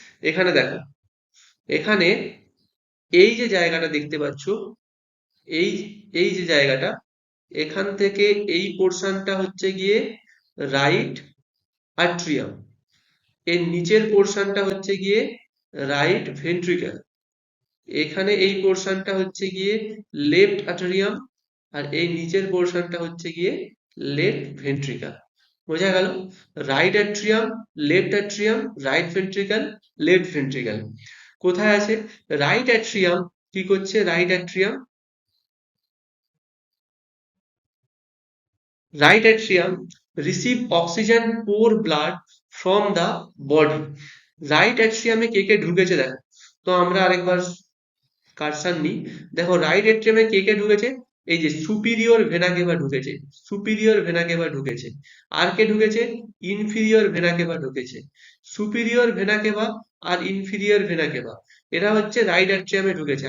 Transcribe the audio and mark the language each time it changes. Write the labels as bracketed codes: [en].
[bn] এখানে দেখো, এখানে এই যে জায়গাটা দেখতে পাচ্ছ, এই এই যে জায়গাটা, এখান থেকে এই পোর্শনটা হচ্ছে গিয়ে রাইট আট্রিয়াম, এর নিচের পোর্শনটা হচ্ছে গিয়ে রাইট ভেন্ট্রিকল, এখানে এই পোর্শনটা হচ্ছে গিয়ে লেফট আট্রিয়াম, আর এই নিচের পোর্শনটা হচ্ছে গিয়ে লেফট ভেন্ট্রিকল। বোঝা গেল, right atrium, left atrium, right ventricle, left ventricle. কোথায় আছে, রাইট অ্যাট্রিয়াম [en] কি করছে, right atrium, right atrium receive oxygen poor blood from the body। [bn] Right অ্যাট্রিয়ামে কে কে ঢুকেছে দেখো, তো আমরা আরেকবার কারসার নিই। দেখো রাইট এট্রিয়ামে কে কে ঢুকেছে, এই যে সুপিরিয়র ভেনা কেভা ঢুকেছে, সুপিরিয়র ভেনা কেভা ঢুকেছে। আর কে ঢুকেছে, ইনফিরিয়র ভেনা কেভা ঢুকেছে। সুপিরিয়র ভেনা কেভা আর ইনফিরিয়র ভেনা কেভা, এরা হচ্ছে রাইট এট্রিয়ামে ঢুকেছে।